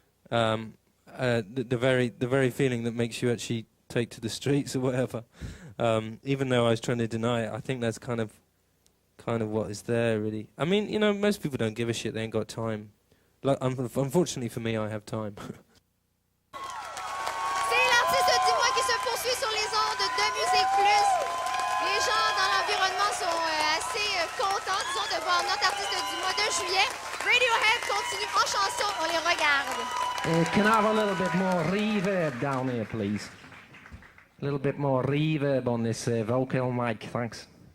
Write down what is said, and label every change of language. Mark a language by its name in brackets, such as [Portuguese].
[English] The very feeling that makes you actually take to the streets or whatever. Even though I was trying to deny it, I think that's kind of what is there, really. I mean, you know, most people don't give a shit. They ain't got time. Like, unfortunately for me, I have time. [French] C'est l'artiste du mois qui se poursuit sur les ondes de MusiquePlus. Les gens dans l'environnement sont assez contents, disons, de voir notre artiste du mois de juillet. Radiohead continue en chanson, on les regarde. [English] Can I have a little bit more reverb down here, please? A little bit more reverb on this vocal mic, thanks.